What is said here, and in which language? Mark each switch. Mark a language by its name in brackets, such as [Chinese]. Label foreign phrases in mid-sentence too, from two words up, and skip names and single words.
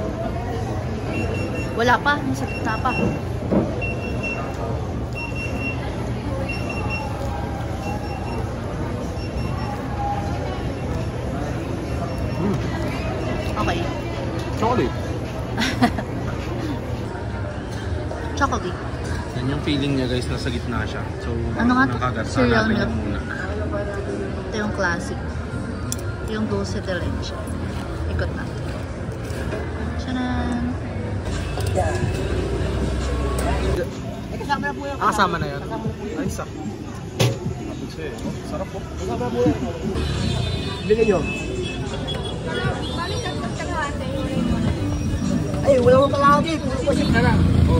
[Filipino] Wala pa, nasa gitna pa. Okay. Chocolate. Chocolate. Yan yung feeling niya guys, nasa gitna siya. So, Ano nga to? nakagat. Cereal Hanapin milk. lang muna. Ito yung classic. Ito yung [Spanish] dulce de leche. [Filipino] Ikot na. Tchanan! Ah, kasama na yan. Nice ah. Sarap po. Bili nyo. Ay, wala mo pala ako dito. Pusin ka lang.